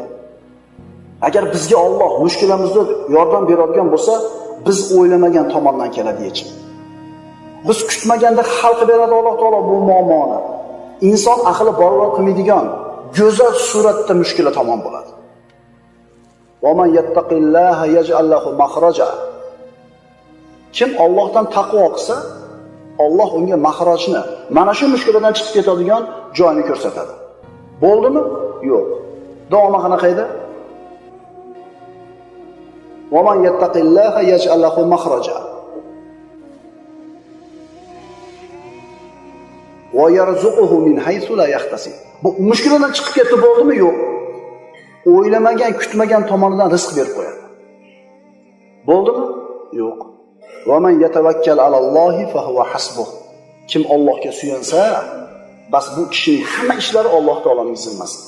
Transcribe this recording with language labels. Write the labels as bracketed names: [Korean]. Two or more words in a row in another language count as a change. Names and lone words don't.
[Uzbek] Agar bizga Alloh mushkulamizda yordam beradigan bo'lsa, biz o'ylamagan tomondan keladi yechim. Biz kutmaganda hal qilib beradi Alloh taolo bu muammoni. Inson aqli bovar qilmaydigan go'zal suratda mushkula tomon bo'ladi. [Arabic] ومن يتق الله يجعل له مخرجا. [Uzbek] Kim Allohdan taqvo qilsa, Alloh unga mahrojni, mana shu mushkuladan chiqib ketadigan joyni ko'rsatadi. Bo'ldimi? Yo'q. Davomi qanaqa edi? [Arabic] ومن يتق الله يجعل له مخرجا. ويرزقه من حيث لا يحتسب. [Uzbek] Bu mushkuladan chiqib ketdi, bo'ldimi? Yo'q. o'ylamagan, kutmagan tomonidan rizq berib qo'yadi. Bo'ldimi? Yo'q. [Arabic] ومن يتوكل على الله فهو حسبه. [Uzbek] Kim Allohga suyansa, bas bu kishining hamma ishlari Alloh taoloning zimmasida.